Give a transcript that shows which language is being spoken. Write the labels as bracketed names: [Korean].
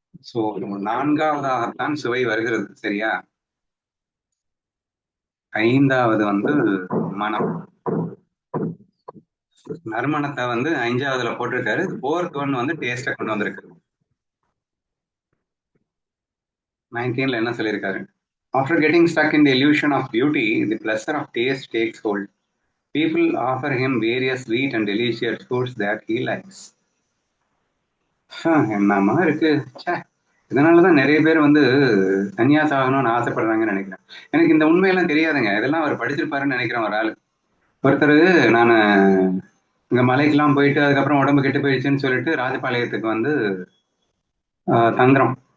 [Tamil] So 4வதாகத்தான் சுவை வருகிறது. சரியா? 5வது வந்து மனம். நறுமணத்தை வந்து 5வதுல போட்டிருக்காரு. 4th ஒன் வந்து டேஸ்ட கொண்டு வந்திருக்கு. 19ல என்ன சொல்லியிருக்காரு? [English] After getting stuck in the illusion of beauty, the pleasure of taste takes hold. People offer him various sweet and delicious foods that he likes. [Tamil] என்னமா இருக்கு. இதனாலதான் நிறைய பேர் வந்து சன்னியாசம் ஆகணும்னு ஆசைப்படுறாங்கன்னு நினைக்கிறேன். எனக்கு இந்த உண்மையெல்லாம் தெரியாதுங்க. இதெல்லாம் அவர் படிச்சிருப்பாருன்னு நினைக்கிறேன். ஒரு ஆள் ஒருத்தர், நான் இங்க மலைக்கெல்லாம் போயிட்டு அதுக்கப்புறம் உடம்பு கெட்டு போயிடுச்சுன்னு சொல்லிட்டு ராஜபாளையத்துக்கு வந்து தங்குறோம்.